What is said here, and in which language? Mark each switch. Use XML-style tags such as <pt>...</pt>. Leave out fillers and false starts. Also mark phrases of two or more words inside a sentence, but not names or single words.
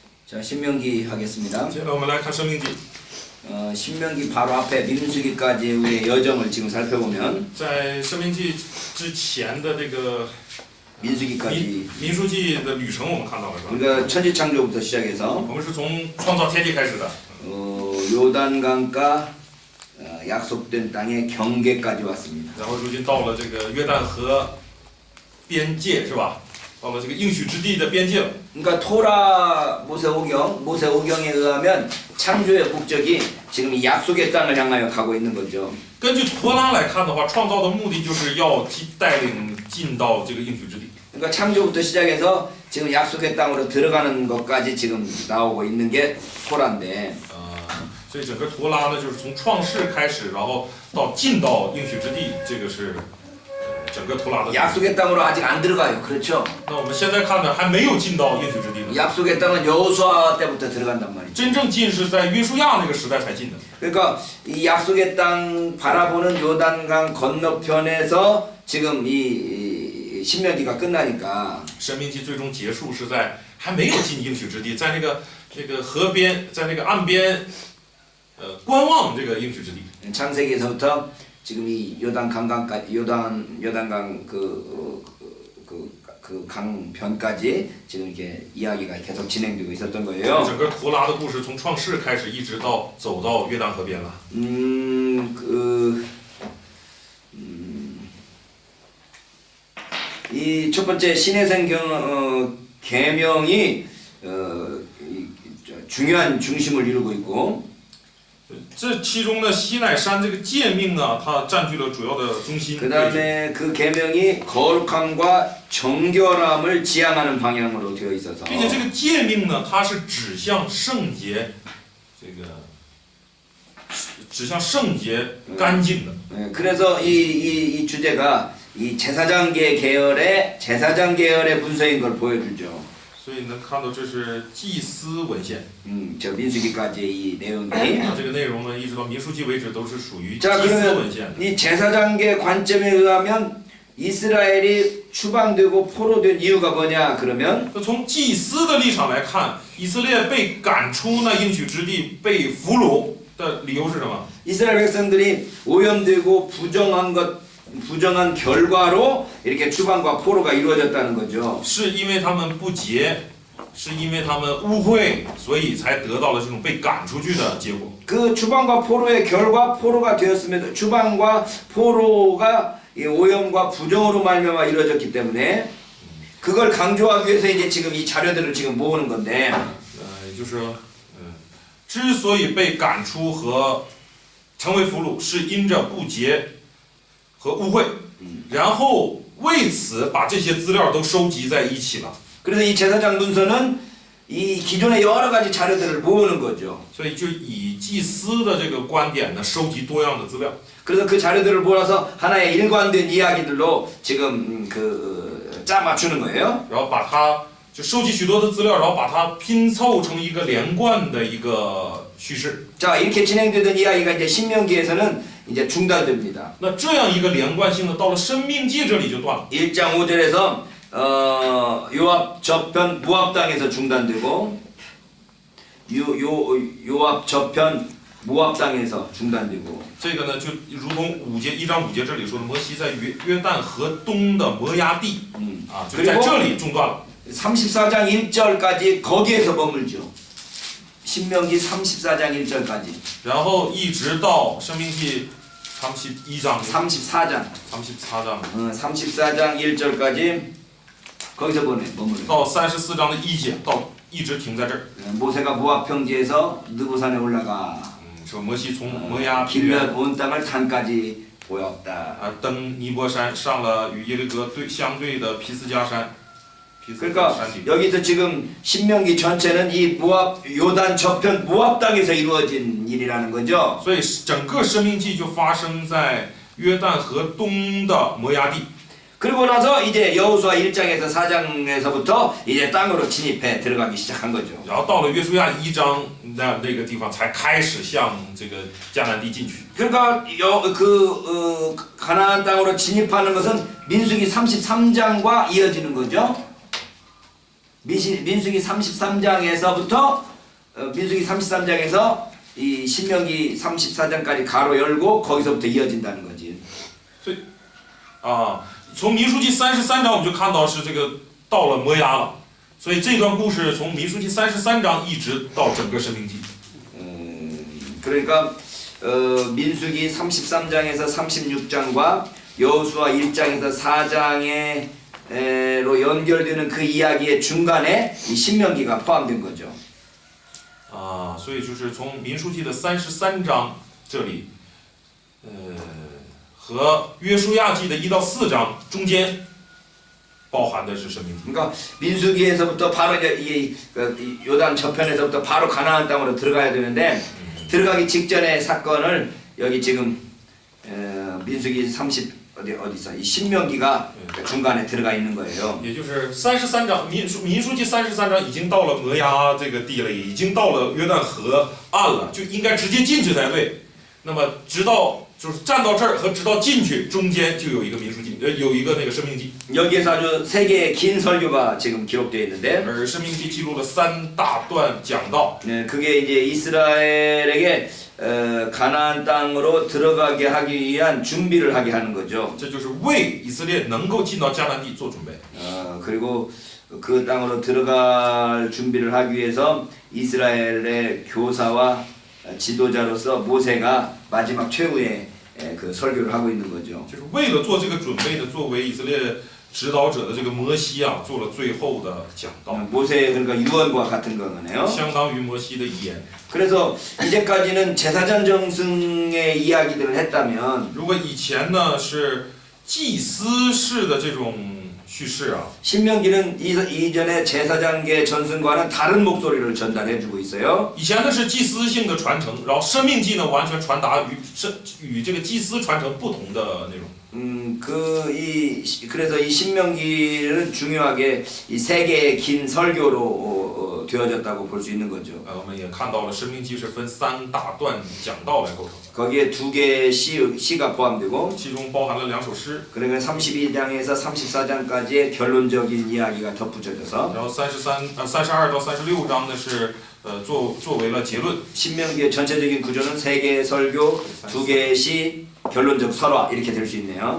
<ko>자, 신명기 하겠습니다.</ko> <zh>接着我们来看《生命记》。</zh> <ko>신명기 바로 앞에 민수기까지의 우리의 여정을 지금 살펴보면</ko> <zh>在《生命记》之前的这个</zh> <ko>민수기까지</ko> <zh>民书记的旅程，我们看到了是吧？</zh> <ko>우리가 천지창조부터 시작해서</ko> <zh>我们是从创造天地开始的，</zh> <ko>요단강가 약속된 땅의 경계까지 왔습니다.</ko> <zh>然后如今到了这个约旦河边界是吧？到了这个应许之地的边界了。</zh> <ko>그러니까 토라 모세오경에 의하면 창조의 목적이 지금 이 약속의 땅을 향하여 가고 있는 거죠.</ko> <zh>根据托拉来看的话，创造的目的就是要带领进到这个应许之地。</zh> <ko>그러니까 창조부터 시작해서 지금 약속의 땅으로 들어가는 것까지 지금 나오고 있는 게 토라인데</ko> <zh>所以整个托拉呢，就是从创世开始，然后到进到应许之地，这个是整个托拉的。</zh> <ko>약속의 땅으로 아직 안 들어가요. 그렇죠?</ko> <zh>那我们现在看的还没有进到应许之地呢，</zh> <ko>약속의 땅은 여호수아 때부터 들어간단 말이죠.</ko> <zh>真正进是在约书亚那个时代才进的。</zh> <ko>그러니까 이 약속의 땅 바라보는 요단강 건너편에서 지금 이 신명기가 끝나니까</ko> <zh>生命记最终结束是在还没有进应许之地，在这个河边，在那个岸边，观望这个应许之地。</zh> <ko>창세기에서부터 지금 이 요단 강강까지 요단강 그 강변까지 지금 이렇게 이야기가 계속 진행되고 있었던 거예요.</ko> <zh>整个图拉的故事从创世开始，一直到走到约旦河边了。</zh> <ko>이 첫 번째 신해생 계명이 중요한 중심을 이루고 있고</ko> <zh>这其中呢，西乃山这个诫命呢，它占据了主要的中心。</zh> <ko>그 다음에 그 계명이 거룩함과 정결함을 지향하는 방향으로 되어 있어서</ko> <zh>并且这个诫命呢，它是指向圣洁，这个指向圣洁干净的。</zh> <ko>그래서 이 주제가 이 제사장 계열의 문서인 걸 보여주죠.</ko> <zh>所以能看到这是祭司文献。</zh> <ko>저 민수기까지 이 내용이.</ko> <zh>那这个内容呢，一直到民数记为止都是属于祭</zh> <ko>자</ko> <zh>司</zh> <ko>그러면</ko> <zh>文献的。</zh> <ko>이 제사장계 관점에 의하면 이스라엘이 추방되고 포로된 이유가 뭐냐 그러면</ko> <zh>那从祭司的立场来看，以色列被赶出那应许之地，被俘虏的理由是什么？</zh> <ko>이스라엘 백성들이 오염되고 부정한 결과로 이렇게 추방과 포로가 이루어졌다는 거죠.</ko> <zh>是因为他们不洁，是因为他们污秽，所以才得到了这种被赶出去的结果。</zh> <ko>그 추방과 포로의 결과 포로가 되었음에도 추방과 포로가 이 오염과 부정으로 말미암아 이루어졌기 때문에 그걸 강조하기 위해서 이제 지금 이 자료들을 지금 모으는 건데</ko> <zh>也就是说，之所以被赶出和成为俘虏，是因着不洁和污秽，然后为此把这些资料都收集在一起了。</zh> <ko>그래서 이 제사장 문서는 이 기존의 여러 가지 자료들을 모으는 거죠.</ko> <zh>所以就以祭司的这个观点呢，收集多样的资料。</zh> <ko>그래서 그 자료들을 모아서 하나의 일관된 이야기들로 지금 짜 맞추는 거예요.</ko> <zh>然后把它就收集许多的资料，然后把它拼凑成一个连贯的一个叙事。</zh> <ko>자, 이렇게 진행되던 이야기가 이제 신명기에서는 이제 중단됩니다.</ko> <zh>那这样一个连贯性呢，到了生命记这里就断了。</zh> <ko>1장 5절에서 요압 저편 모압 땅에서 중단되고 요압 저편 모압 땅에서 중단되고</ko> <zh>这个呢，就如同1章5节这里说的，摩西在约旦河东的摩押地，就在这里中断了。</zh> <ko>34장 1절까지 거기에서 머물죠. 신명기 34장 1절까지.</ko> <zh>然后一直到生命记31章、</zh> <ko>34장. 34장 1절까지 거기서 머물죠.</ko> <zh>到34章的1节，一直停在这儿。</zh> <ko>모세가 모압 평지에서 느보산에 올라가</ko> <zh>说摩西从摩押平</zh> <ko>길앗</ko> <zh>原</zh> <ko>온 땅을 산까지 보였다.</ko> <zh>登尼泊山，上了与耶利哥相对的皮斯加山。</zh> <ko>그러니까 여기서 지금 신명기 전체는 이 모압 요단 저편 모압 땅에서 이루어진 일이라는 거죠.</ko> <zh>所以整个生命记就发生在约旦河东的摩押地。</zh> <ko>그리고 나서 이제 여호수아 1장에서 4장에서부터 이제 땅으로 진입해 들어가기 시작한 거죠.</ko> <zh>然后到了约书亚1章那个地方才开始向这个迦南地进去。</zh> <ko>그러니까 가나안 땅으로 진입하는 것은 민수기 33장과 이어지는 거죠. 민수기 33장에서부터 민수기 33장에서 이 신명기 34장까지 가로 열고 거기서부터 이어진다는 거지.</ko> <zh>从民数记33章我们就看到是这个到了摩押了，所以这段故事从民数记33章一直到整个申命记。</zh> <ko>그러니까 민수기 33장에서 36장과 여호수아 1장에서 4장에로 연결되는 그 이야기의 중간에 이 신명기가 포함된 거죠.</ko> <zh>所以就是从民数记的33章这里，和约书亚记的1到4章中间包含的是申命记。</zh> <ko>그러니까 민수기에서부터 바로 이제 이 요단 저편에서부터 바로 가나안 땅으로 들어가야 되는데 들어가기 직전의 사건을 여기 지금 민수기 30 어디 있어? 이 신명기가 중간에 들어가 있는 거예요.</ko> <zh>也就是33章民数记33章已经到了摩押这个地了，已经到了约旦河岸了，就应该直接进去才对。那么直到就是站到这儿和直到进去中间就有一个民数记，有一个那个申命记。</zh> <ko>여기에서 아주 세 개의 긴 설교가 지금 기록되어 있는데</ko> <zh>而申命记记录了3大段讲道。</zh> <ko>네, 그게 이제 이스라엘에게 가나안 땅으로 들어가게 하기 위한 준비를 하게 하는 거죠.</ko> <zh>这就是为以色列能够进到迦南地做准备。</zh> <ko>그리고 그 땅으로 들어갈 준비를 하기 위해서 이스라엘의 교사와 지도자로서 모세가 마지막 최후의 그 설교를 하고 있는 거죠.</ko> <zh>就是为了做这个准备呢，作为以色列指导者的这个摩西啊，做了最后的讲道，</zh> <ko>모세 그러니까 유언과 같은 거네요.</ko> <zh>相当于摩西的遗言。</zh> <ko>그래서 이제까지는 제사장 정승의 이야기들을 했다면</ko> <zh>如果以前呢是祭司式的这种叙事啊，</zh> <ko>신명기는 이전의 제사장계 전승과는 다른 목소리를 전달해주고 있어요.</ko> <zh>以前呢是祭司性的传承，然后申命记呢完全传达与这个祭司传承不同的内容。</zh> <ko>그래서 이 신명기는 중요하게 이 세 개의 긴 설교로 되어졌다고 볼 수 있는 거죠.</ko> <zh>我们也看到了申命记是分3大段讲道来构成，</zh> <ko>거기에 2개의 시가 포함되고</ko> <zh>其中包含了2首诗，</zh> <ko>그러니까 32장에서 34장까지의 결론적인 이야기가 덧붙여져서</ko> <zh>然后32到36章呢是作为了结论。</zh> <ko>신명기의 전체적인 구조는 3개의 설교, 2개의 시, 결론적 설화 이렇게 될 수 있네요.</ko>